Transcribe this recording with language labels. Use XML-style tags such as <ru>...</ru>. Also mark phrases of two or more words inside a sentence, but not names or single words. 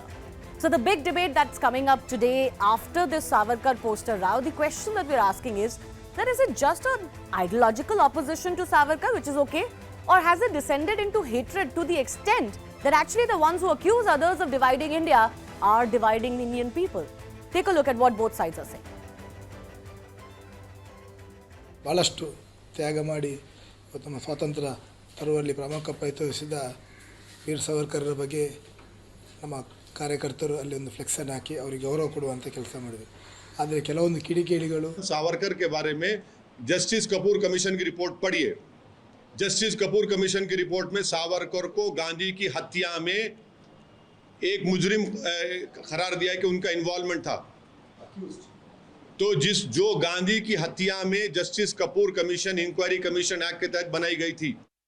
<en>So the big debate that's coming up today after this Savarkar poster row, the question that we're asking is it just an ideological opposition to Savarkar, which is okay, or has it descended into hatred to the extent that actually the ones who accuse others of dividing India are dividing the Indian people? Take a look at what both sides are saying.</en> <kn>ಬಹಳಷ್ಟು ತ್ಯಾಗ ಮಾಡಿ ತಮ್ಮ ಸ್ವಾತಂತ್ರ್ಯ ತರುವಲ್ಲಿ ಪ್ರಮುಖ ಪಾತ್ರ ವಹಿಸಿದ ವೀರ್ ಸಾವರ್ಕರ್ ಬಗ್ಗೆ ನಮ್ಮ ಕಾರ್ಯಕರ್ತರು ಅಲ್ಲಿ ಒಂದು ಫ್ಲೆಕ್ಸ್ ಅನ್ನು ಹಾಕಿ ಅವರಿಗೆ ಗೌರವ ಕೊಡುವಂತ ಕೆಲಸ ಮಾಡಿದ್ರು. ಆದರೆ ಕೆಲವೊಂದು ಕಿಡಿಗೇಡಿಗಳು</kn> <hi>सावरकर के बारे में जस्टिस कपूर कमीशन की रिपोर्ट पढ़िए. जस्टिस कपूर कमीशन की रिपोर्ट में सावरकर को गांधी की हत्या में एक मुजरिम करार दिया कि उनका इन्वॉल्वमेंट था. तो जो गांधी की हत्या में जस्टिस कपूर कमीशन इंक्वायरी कमीशन एक्ट के तहत बनाई गई थी.</hi>